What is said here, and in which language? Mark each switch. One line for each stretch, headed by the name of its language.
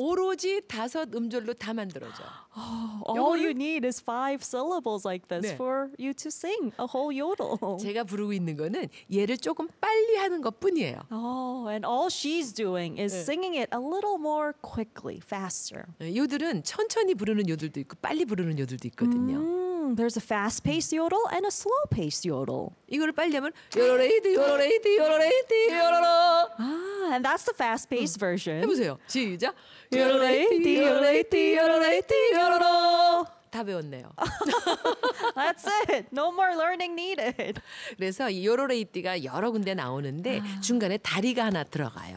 Korean: 어, 오로지 다섯 음절로 다 만들어져.
English: All you need is five syllables like this
Korean: 네.
English: for you to sing a whole yodel.
Korean: 제가 부르고 있는 거는 얘를 조금 빨리 하는 것뿐이에요.
English: Oh, and all she's doing is
Korean: 네.
English: singing it a little more quickly, faster.
Korean: 요들은 천천히 부르는 요들도 있고 빨리 부르는 요들도 있거든요.
English: There's a fast-paced yodel and a slow-paced yodel.
Korean: 이거를 빨리 하면 요로 레이디 요로 레이디 요로 레이디 요로로.
English: And that's the fast-paced version.
Korean: 해보세요. 시작. 요로 레이디 요로 레이디 요로 레이디 요로로. 다 배웠네요.
English: That's it. No more learning needed.
Korean: 그래서 요로 레이디가 여러 군데 나오는데 중간에 다리가 하나 들어가요.